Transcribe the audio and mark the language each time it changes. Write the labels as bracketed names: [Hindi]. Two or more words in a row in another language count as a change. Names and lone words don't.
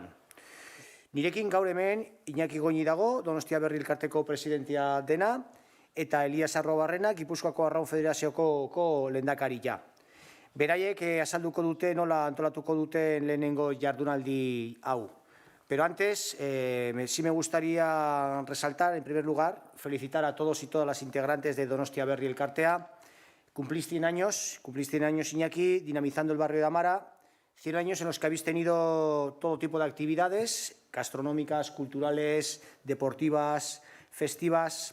[Basque] Nirekin gaur hemen Iñaki Goñi dago, Donostiberri elkarteko presidentia dena, eta Elias Arrobarrena, Gipuzkoako Arraun Federazioko lehendakaria. Beraiek azalduko dute nola antolatuko duten lehenengo jardunaldi hau. [Spanish] Pero antes, sí me gustaría resaltar, en primer lugar, felicitar a todos y todas las integrantes de Donostiberri elkartea. Cumplís 100 años, Iñaki, dinamizando el barrio de Amara. 100 años en los que habéis tenido todo tipo de actividades gastronómicas, culturales, deportivas, festivas.